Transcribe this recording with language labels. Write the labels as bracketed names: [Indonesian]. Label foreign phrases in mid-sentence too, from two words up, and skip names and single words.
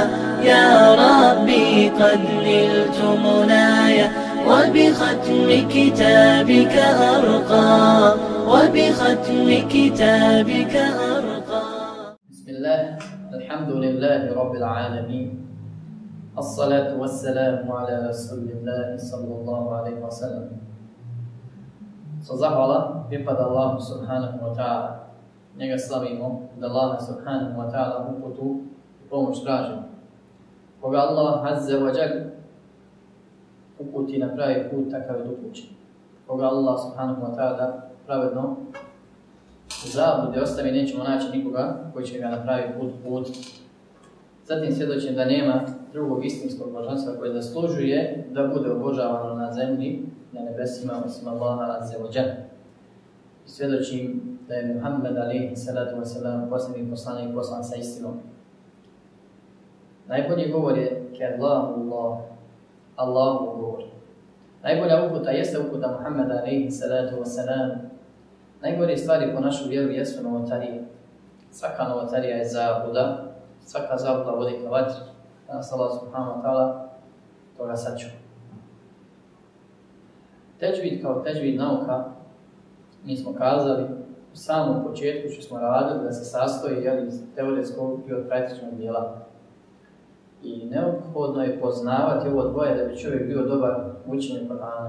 [Arabic] يا ربي قد نلت منايا وبختم كتابك أرقى، وبختم كتابك أرقى. بسم الله، الحمد لله رب العالمين، الصلاة والسلام على رسول الله صلى الله عليه وسلم. [Bosnian] Zahvala pripada Allahu [Arabic] سبحانه وتعالى. [Bosnian] Njega slavimo, da Allah [Arabic] سبحانه وتعالى [Bosnian] uputu i pomoć tražimo. Koga Allah [Arabic] عز وجل [Bosnian] uputi na pravi put, takav je upućen. Koga Allah [Arabic] سبحانه وتعالى [Bosnian] pravedno u zabludi ostavi, nećemo naći nikoga koji će ga na pravi put uputiti. Zatim svjedočim da nema drugog istinskog božanstva koje zaslužuje da bude obožavano na zemlji, na nebesima, osim Allaha [Arabic] عز وجل. [Bosnian] Svjedočim da je Muhammed [Arabic] عليه الصلاة والسلام [Bosnian] posljednji poslanik poslan sa istinom. Najbolji govor je Allahu govor. Najbolja uputa jeste uputa Muhammeda [Arabic] عليه الصلاة والسلام. [Bosnian] Najgore stvari po našu vjeru jesu novotarije. Svaka novotarija je zabluda, svaka zabluda vodi ka vatri. Danas Allah [Arabic] سبحانه وتعالى [Bosnian] toga sačuva. Teđvid kao teđvid nauka, mi smo kazali u samom početku što smo radili da se sastoji iz teoretskog i od praktičnog dijela. I neophodno je poznavati ovo dvoje da bi čovjek bio dobar u učenju Kur'ana.